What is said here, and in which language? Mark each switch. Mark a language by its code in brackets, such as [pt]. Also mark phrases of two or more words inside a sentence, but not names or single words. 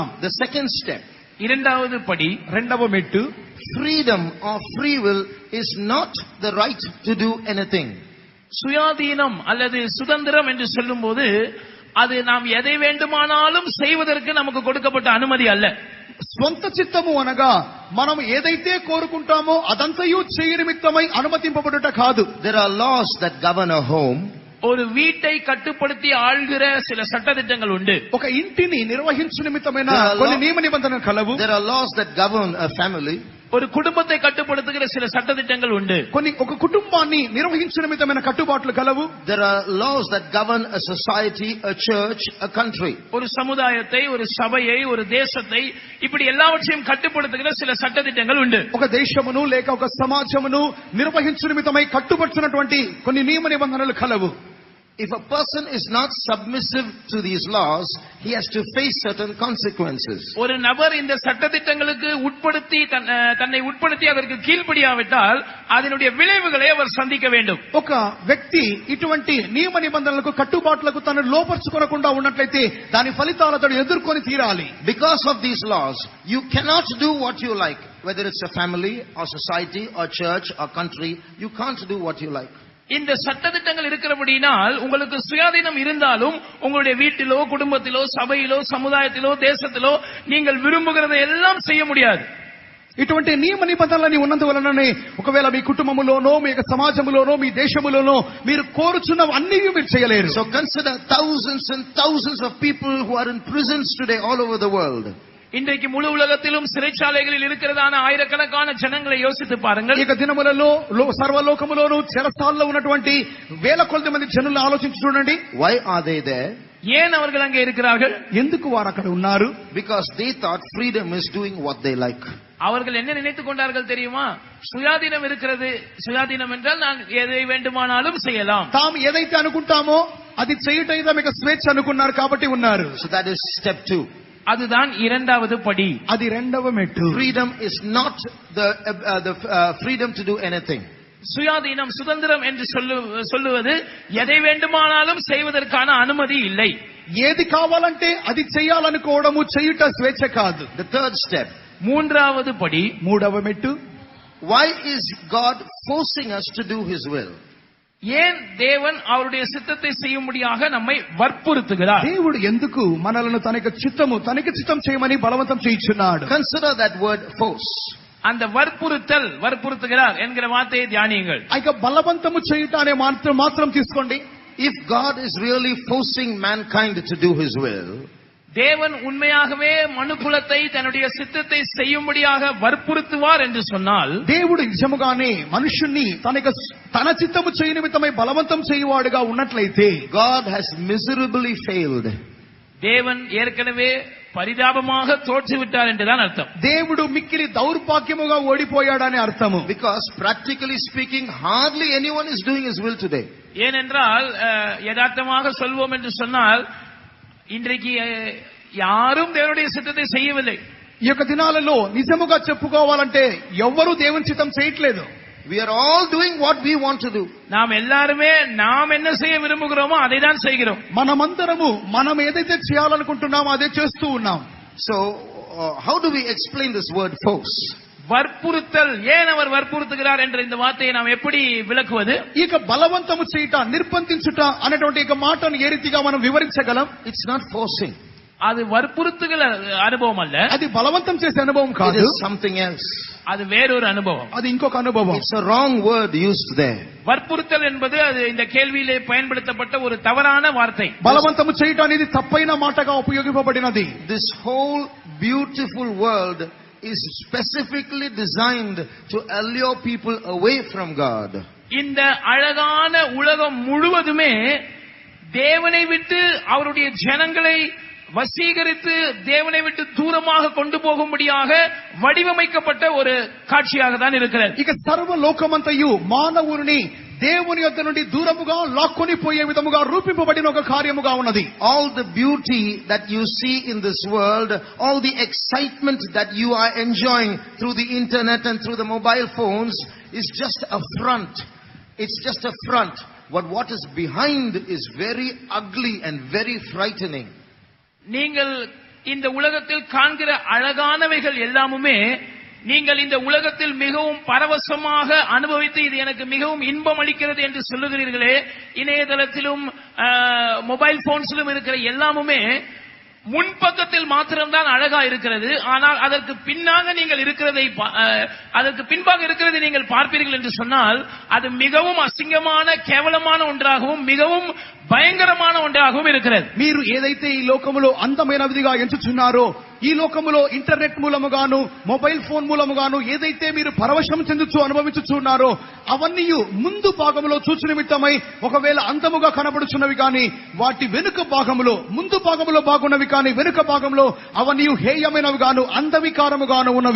[en] The second step, [ta] இரண்டாவது படி, [te] రెండవ మెట్టు, [en] freedom or free will is not the right to do anything. [ta] சுயாதீனம் அல்லது சுதந்திரம் என்று சொல்லும்போது அது நாம் எதை வேண்டுமானாலும் செய்வதற்கு நமக்கு கொடுக்கப்பட்ட அனுமதி அல்ல. [te] స్వంత చిత్తము అనగా మనం ఏదైతే కోరుకుంటామో అదంతయు చేయ నిమిత్తమై అనుమతింపబడుట కాదు. [en] There are laws that govern a home. [ta] ஒரு வீட்டை கட்டுப்படுத்தி ஆள்கிற சில சட்டதிட்டங்கள் உண்டு. [te] ఒక ఇంటిని నిర్వహించు నిమిత్తమైన కొన్ని నియమ నిబంధనలు కలవు. [en] There are laws that govern a family. [ta] ஒரு குடும்பத்தை கட்டுப்படுத்துகிற சில சட்டதிட்டங்கள் உண்டு. [te] కొన్ని ఒక కుటుంబాన్ని నిర్వహించు నిమిత్తమైన కట్టుబాట్లు కలవు. [en] There are laws that govern a society, a church, a country. [ta] ஒரு சமுதாயத்தை, ஒரு சபையை, ஒரு தேசத்தை, இப்படி எல்லாவற்றையும் கட்டுப்படுத்துகிற சில சட்டதிட்டங்கள் உண்டு. [te] ఒక దేశమును లేక ఒక సమాజమును నిర్వహించు నిమిత్తమై కట్టుబడుతున్నటువంటి కొన్ని నియమ నిబంధనలు కలవు. [en] If a person is not submissive to these laws, he has to face certain consequences. [ta] ஒரு நபர் இந்த சட்டதிட்டங்களுக்கு தன்னை உட்படுத்தி அதற்கு கீழ்ப்படியாவிட்டால் அதனுடைய விளைவுகளை அவர் சந்திக்க வேண்டும். [te] ఒక వ్యక్తి ఇటువంటి నియమ నిబంధనలకు కట్టుబాట్లకు తను లోపర్చుకోకుండా ఉన్నట్లయితే దాని ఫలితాలతో ఎదుర్కొని తీరాలి. [en] Because of these laws, you cannot do what you like. Whether it's a family or society or church or country, you can't do what you like. [ta] இந்த சட்டதிட்டங்கள் இருக்கிறபடினால் உங்களுக்கு சுயாதீனம் இருந்தாலும் உங்களுடைய வீட்டிலோ, குடும்பத்திலோ, சபையிலோ, சமுதாயத்திலோ, தேசத்திலோ நீங்கள் விரும்புகிறதை எல்லாம் செய்ய முடியாது. [te] ఇటువంటి నియమ నిబంధనలని ఉన్నందువలననే ఒకవేళ మీ కుటుంబములోనో, మీ సమాజములోనో, మీ దేశములోనో మీరు కోరుచున్న అన్ని మీరు చేయలేరు. [en] So consider thousands and thousands of people who are in prisons today all over the world. [ta] இன்றைக்கு முழு உலகத்திலும் சிறைச்சாலைகளில் இருக்கிறதான ஆயிரக்கணக்கான ஜனங்களை யோசித்து பாருங்கள். [te] ఈ దినములలో సర్వలోకములోను చెరసాలలో ఉన్నటువంటి వేల కొలది మంది జనులను ఆలోచించి చూడండి. [en] Why are they there? [ta] ஏன் அவர்கள் அங்கே இருக்கிறார்கள்? [te] ఎందుకు వారు అక్కడ ఉన్నారు? [en] Because they thought freedom is doing what they like. [ta] அவர்கள் என்ன நினைத்துக் கொண்டார்கள் தெரியுமா? சுயாதீனம் இருக்கிறது, சுயாதீனம் என்றால் நான் எதை வேண்டுமானாலும் செய்யலாம். [te] తాము ఏదైతే అనుకుంటామో అది చేయుటైతే మీకు స్వేచ్ఛ అనుకున్నారు కాబట్టి ఉన్నారు. [en] So that is step 2. [ta] அதுதான் இரண்டாவது படி. [te] అది రెండవ మెట్టు. [en] Freedom is not the freedom to do anything. [ta] சுயாதீனம், சுதந்திரம் என்று சொல்லுவது எதை வேண்டுமானாலும் செய்வதற்கான அனுமதி இல்லை. [te] ఏది కావాలంటే అది చేయాలనుకోవడము, చేయుట స్వేచ్ఛ కాదు. [en] The third step, [ta] மூன்றாவது படி, [te] మూడవ మెట్టు. [en] why is God forcing us to do His will? [ta] ஏன் தேவன் அவருடைய சித்தத்தை செய்யும்படியாக நம்மை வற்புறுத்துகிறார்? [te] దేవుడు ఎందుకు మనలను తనకి చిత్తం చేయమని బలవంతం చేయించున్నాడు? [en] Consider that word force. [ta] அந்த வற்புறுத்துகிறார் என்கிற வார்த்தையை தியானியுங்கள். [te] ఇక బలవంతము చేయుట అనే మాత్రం తీసుకోండి. [en] If God is really forcing mankind to do His will, [ta] தேவன் உண்மையாகவே மனுக்குலத்தை தன்னுடைய சித்தத்தை செய்யும்படியாக வற்புறுத்துவார் என்று சொன்னால், [te] దేవుడు నిజముగానే మనుషుణ్ణి తన చిత్తము చేయ నిమిత్తమై బలవంతం చేయువాడుగా ఉన్నట్లయితే [en] God has miserably failed. [ta] தேவன் ஏற்கனவே பரிதாபமாக தோற்றுவிட்டார் என்றுதான் அர்த்தம். [te] దేవుడు మిక్కిలి దౌర్భాగ్యముగా ఓడిపోయాడని అర్థము. [en] Because practically speaking, hardly anyone is doing His will today. [ta] ஏனென்றால் யதார்த்தமாக சொல்வோம் என்று சொன்னால் இன்றைக்கு யாரும் தேவனுடைய சித்தத்தை செய்யவில்லை. [te] ఈ యొక్క దినాలలో నిజముగా చెప్పుకోవాలంటే ఎవ్వరూ దేవుని చిత్తం చేయట్లేదు. [en] We are all doing what we want to do. [ta] நாம் எல்லாருமே நாம் என்ன செய்ய விரும்புகிறோமோ அதை தான் செய்கிறோம். [te] మనమందరము మనం ఏదైతే చేయాలనుకుంటున్నామో అదే చేస్తూ ఉన్నాం. [en] So how do we explain this word force? [ta] வற்புறுத்தல், ஏன் அவர் வற்புறுத்துகிறார் என்ற இந்த வார்த்தையை நாம் எப்படி విలకుவது? [te] ఇక బలవంతము చేయుట, నిర్బంధించుట అనేటువంటి ఒక మాటను ఏ రీతిగా మనం వివరించగలం? [en] It's not forcing. [ta] அது வற்புறுத்துகிற அனுபవం அல்ல, [te] అది బలవంతం చేసే అనుభవం [en] It [te] కాదు, [en] is something else. [ta] அது வேறொரு அனுபవం. [te] అది ఇంకొక అనుభవం. [en] It's a wrong word used there. [ta] வற்புறுத்தல் என்பது அது இந்த கேள்வியிலே பயன்படுத்தப்பட்ட ஒரு தவறான வார்த்தை. [te] బలవంతము చేయుట అనేది తప్పైన మాటగా ఉపయోగింపబడినది. [en] This whole beautiful world is specifically designed to allure people away from God. [ta] இந்த அழகான உலகம் முழுவதுமே தேவனை விட்டு அவருடைய ஜனங்களை வசீகரித்து தேவனை விட்டு தூரமாக கொண்டு போகும்படியாக வடிவமைக்கப்பட்ட ஒரு காட்சியாக தான் இருக்கிறது. [te] ఇక సర్వ లోకమంతయు మానవుని దేవుని యొద్ద నుండి దూరముగా లాక్కొని పోయే విధముగా రూపింపబడిన ఒక కార్యముగా ఉన్నది. [en] All the beauty that you see in this world, all the excitement that you are enjoying through the internet and through the mobile phones is just a front. It's just a front. But what is behind is very ugly and very frightening. [ta] நீங்கள் இந்த உலகத்தில் காண்கிற அழகானவைகள் எல்லாமுமே நீங்கள் இந்த உலகத்தில் மிகவும் பரவசமாக அனுபவித்து இது எனக்கு மிகவும் இன்பம் அளிக்கிறது என்று சொல்லுகிறீர்களே, இணையதளத்திலும் [en] mobile phonesilum [ta] இருக்கிற எல்லாமுமே முன்பக்கத்தில் மாத்திரம்தான் அழகா இருக்கிறது. ஆனால் அதற்கு பின்னாக நீங்கள் இருக்கிறதை, அதற்கு பின்பாக இருக்கிறதை நீங்கள் பார்ப்பீர்கள் என்று சொன்னால் அது மிகவும் அசிங்கமான கேவலமான ஒன்றாகவும் மிகவும் భయంకరమైన ఒంటాகவும் இருக்கிறது. [te] మీరు ఏదైతే ఈ లోకములో అందమైనదిగా ఎంచుచున్నారో, ఈ లోకములో ఇంటర్నెట్ మూలముగాను [en] mobile phone [te] మూలముగాను ఏదైతే మీరు పరవశం చెందుచు అనుభవించుచున్నారో అవన్నీ ముందు భాగములో చూచు నిమిత్తమై ఒకవేళ అందముగా కనబడుచున్నవి కానీ వాటి వెనుక భాగములో, ముందు భాగములో బాగున్నవి కానీ వెనుక భాగంలో అవన్నీ హేయమైనవి గాను అందవికారముగాను ఉన్నవి.